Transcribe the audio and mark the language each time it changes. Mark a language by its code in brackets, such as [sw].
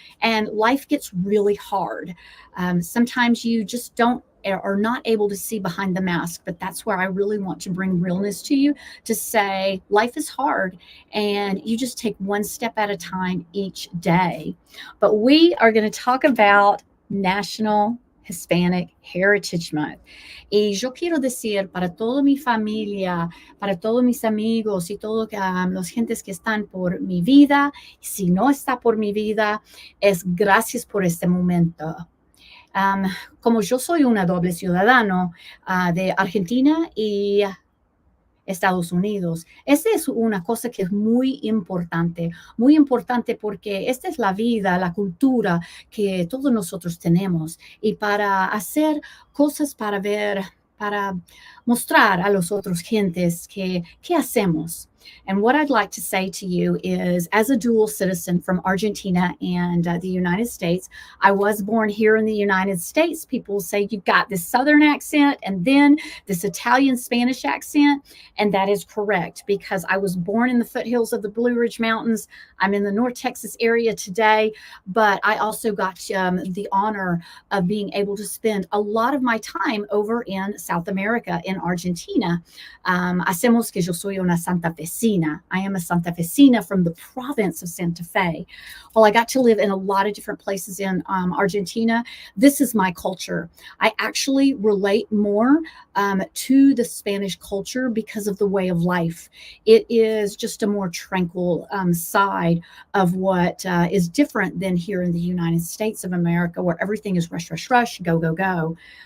[en] And life gets really hard. Sometimes you just don't are not able to see behind the mask, but that's where I really want to bring realness to you, to say life is hard and you just take one step at a time each day. But we are going to talk about National Hispanic Heritage Month. [es] Y yo quiero decir para toda mi familia, para todos mis amigos y todos los gentes que están por mi vida, si no está por mi vida, es gracias por este momento. Como yo soy una doble ciudadano de Argentina y Estados Unidos. Esta es una cosa que es muy importante porque esta es la vida, la cultura que todos nosotros tenemos. Y para hacer cosas para ver, para mostrar a los otros gentes que, qué hacemos. [en] And what I'd like to say to you is, as a dual citizen from Argentina and the United States, I was born here in the United States. People say you've got this Southern accent and then this Italian Spanish accent. And that is correct, because I was born in the foothills of the Blue Ridge Mountains. I'm in the North Texas area today, but I also got the honor of being able to spend a lot of my time over in South America, in Argentina. [es] Hacemos que yo soy una santafesina. [en] I am a santafesina from the province of Santa Fe. Well, I got to live in a lot of different places in Argentina. This is my culture. I actually relate more to the Spanish culture because of the way of life. It is just a more tranquil side of what is different than here in the United States of America, where everything is rush, rush, rush, go, go, go.